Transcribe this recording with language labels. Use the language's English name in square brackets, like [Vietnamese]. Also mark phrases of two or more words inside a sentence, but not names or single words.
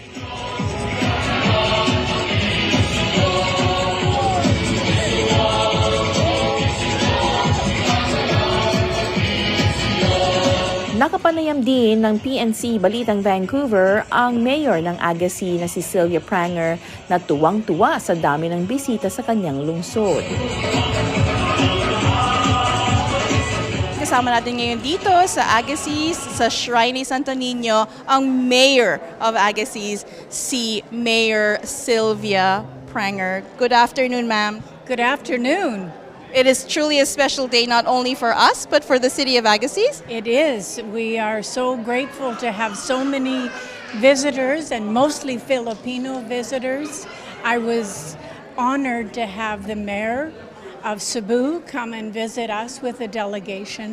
[Filipino] Nakapanayam din ng PNC Balitang Vancouver ang mayor ng Agassiz na si Sylvia Pranger na tuwang-tuwa sa dami ng bisita sa kanyang lungsod. Kasama natin ngayon dito sa Agassiz, sa Shrine ni Santo Niño, ang [English] mayor of Agassiz, [Filipino] si Mayor Sylvia Pranger. [English] Good afternoon, ma'am. Good afternoon. It is truly a special day not only for us, but for the city of Agassiz. It is. We are so grateful to have so many visitors, and mostly Filipino visitors. I was honored to have the mayor of Cebu come and visit us with a delegation.